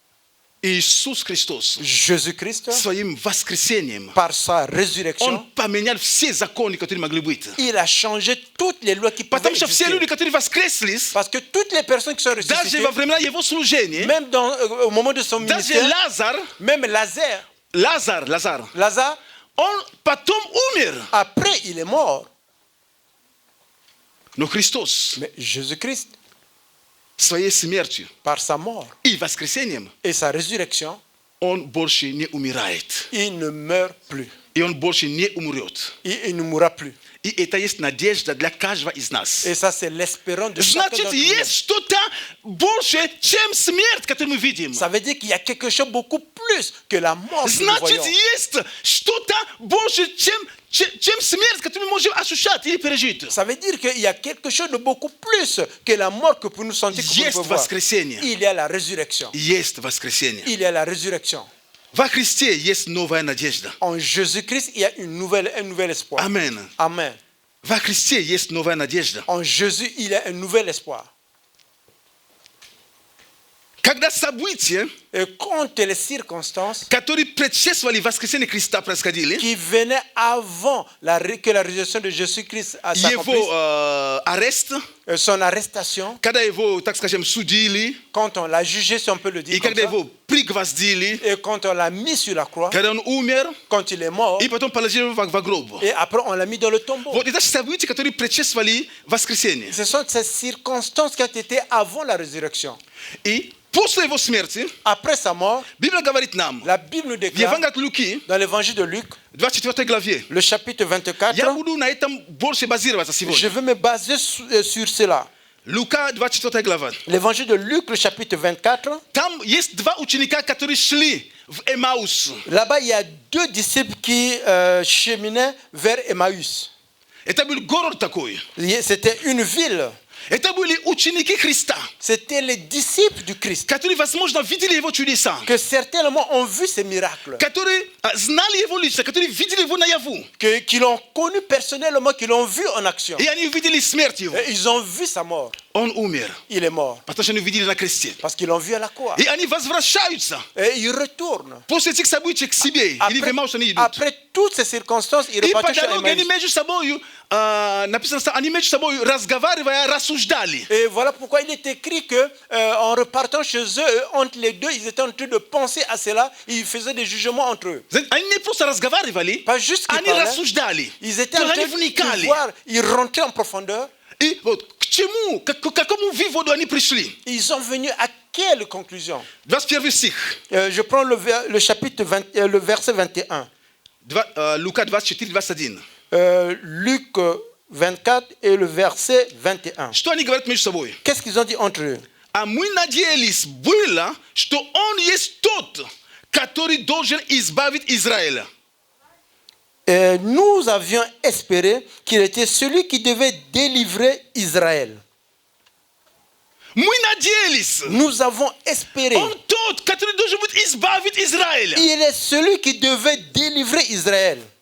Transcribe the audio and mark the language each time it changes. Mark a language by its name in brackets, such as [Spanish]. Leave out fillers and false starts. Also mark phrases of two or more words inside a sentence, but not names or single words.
[Russian] Иисус Христос [French] Jésus-Christ, [Russian] своим воскресением, [French] par sa résurrection, [Russian] он поменял все законы, которые могли быть. [French] il a changé toutes les lois qui pouvaient [Russian] Потому что все [French] exister. [Russian] люди, которые воскресли, [French] Parce que toutes les personnes qui sont [Russian] даже [French] ressuscitées, [Russian] во времена его служения, [French] même au moment de son [Russian] даже [French] ministère, [Russian] Лазар, [French] même Lazare, [Russian] он потом умер. [French] après il est mort. [Russian] Но Христос [French] Mais Jésus-Christ, [Russian] своей смертью [French] par sa mort [Russian] и воскресением, [French] et sa résurrection, [Russian] он больше не умирает. [French] il ne meurt plus. [Russian] И он больше не умрет. [French] Il ne mourra plus. [Russian] И это есть надежда для каждого из нас. [French] Et ça, c'est l'espérance de chacun [Russian] Значит, [French] d'entre nous. [Russian] есть что-то больше, чем смерть, которую мы видим. [French] Ça veut dire qu'il y a quelque chose beaucoup plus que la mort que nous [Russian] Значит, [French] voyons. [Russian] есть что-то больше, чем смерть, которую мы можем ощущать или пережить. [French] Ça veut dire qu'il y a quelque chose de beaucoup plus que la mort que pour nous sentir que nous [Russian] Есть [French] pouvons voir. [Russian] воскресение. [French] Il y a la résurrection. [Russian] Есть воскресение. [French] Il y a la résurrection. [Russian] Во Христе есть новая надежда. [French] En Jésus-Christ, il y a un nouvel espoir. [Russian] Amen. [French] Amen. [Russian] Во Христе есть новая надежда. [French] En Jésus, il y a un nouvel espoir. [Russian] Когда события, [French] Et quand les circonstances [Russian] которые предшествовали воскресению Христа, происходили, [French] qui venaient avant que la résurrection de Jésus-Christ s'accomplisse, [Russian] его арест, [French] son arrestation, [Russian] когда его, так скажем, судили, [French] quand on l'a jugé, si on peut le [Russian] и [French] dire comme [Russian] когда [French] ça, [Russian] его пригвоздили, [French] et quand on l'a mis sur la croix, [Russian] когда он умер, [French] quand il est mort, [Russian] и потом положили его в гроб. [French] et après on l'a mis dans le tombeau. [Russian] Вот это события, которые предшествовали воскресению. [French] Ce sont ces circonstances qui ont été avant la résurrection. [Russian] И после его смерти, [French] Après sa mort, [Russian] Библия говорит нам, [French] la Bible nous [Russian] в [French] déclare [Russian] Евангелии от Луки, [French] dans l'évangile de Luc, [Russian] 24 главе, [French] le chapitre 24, [Russian] я буду на этом больше базироваться [French] je [Russian] сегодня. [French] veux me baser sur cela. [Russian] Лука, 24 глава. [French] L'évangile de Luc, le chapitre 24, [Russian] Там есть два ученика, которые шли в Эмаус. [French] là-bas il y a deux disciples qui cheminaient vers Emmaüs. [Russian] Это был город такой. [French] C'était une ville. [Russian] Это были ученики Христа, [French] C'était les disciples du Christ. [Russian] которые, возможно, видели его чудеса, [French] Que certainement ont vu ces miracles. [Russian] которые знали его лично, которые видели его наяву. [French] Qui l'ont connu personnellement, qui l'ont vu en action. [Russian] И они увидели смерть его. [French] Et ils ont vu sa mort. [Russian] Он умер, [French] Il est mort. [Russian] потому что они увидели на кресте. [French] Parce qu'ils l'ont vu à la croix. [Russian] И они возвращаются [French] Et ils retournent. [Russian] после этих событий к себе. Или в Эмаус они идут. [French] Après toutes ces circonstances, ils [Russian] И по [French] repartent chez [Russian] дороге они [French] Emmaüs. [Russian] между собой, написано, что они между собой разговаривая, рассуждали. [French] Et voilà pourquoi il est écrit que en repartant chez eux, entre les deux, ils étaient en train de penser à cela. Ils faisaient des jugements entre eux. [Russian] Они не просто разговаривали, [French] Pas juste qu'ils [Russian] они [French] parlaient. [Russian] рассуждали. [French] Ils étaient en [Russian] То есть [French] train [Russian] они вникали. [French] de voir, ils rentraient en profondeur. [Russian] И вот к чему, к какому выводу они пришли? [French] Ils sont venus à quelle conclusion? [Russian] 21 стих. [French] Je prends le chapitre 20, le verset 21. [Russian] Лука 24, 21. [French] Luc 24 et le verset 21. [Russian] Что они говорят между собой? [French] Qu'est-ce qu'ils ont dit entre eux? [Russian] А мы надеялись было, что он есть тот, который должен избавить Израиля. [French] Nous avions espéré qu'il était celui qui devait délivrer Israël. [Russian] Мы надеялись. [French] Nous avons espéré. [Russian] Он тот, который должен будет избавить Израиля. [French] Il est celui qui devait délivrer Israël.